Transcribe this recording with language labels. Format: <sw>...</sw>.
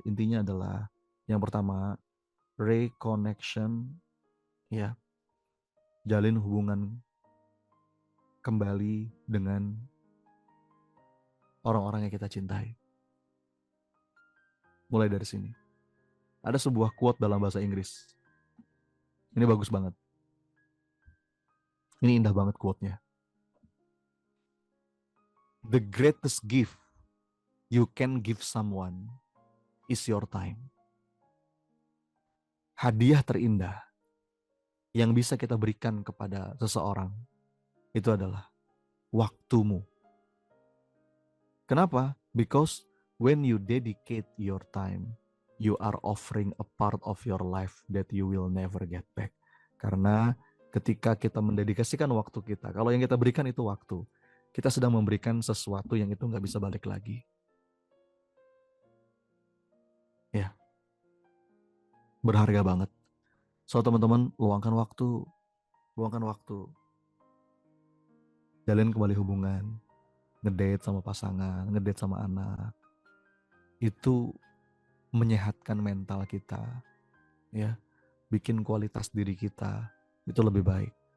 <id>Intinya adalah yang pertama, reconnection, ya, jalin hubungan kembali dengan orang-orang yang kita cintai. Mulai dari sini. Ada sebuah quote dalam bahasa Inggris. Ini bagus banget. Ini indah banget quote-nya.</id> <en>The greatest gift you can give someone is your time.</en> <id>Hadiah terindah yang bisa kita berikan kepada seseorang itu adalah waktumu. Kenapa?</id> <en>Because when you dedicate your time, you are offering a part of your life that you will never get back.</en> <id>Karena ketika kita mendedikasikan waktu kita, kalau yang kita berikan itu waktu, kita sedang memberikan sesuatu yang itu nggak bisa balik lagi. Ya, berharga banget. So teman-teman, luangkan waktu, jalin kembali hubungan, ngedate sama pasangan, ngedate sama anak, itu menyehatkan mental kita, ya, bikin kualitas diri kita itu lebih baik.</id>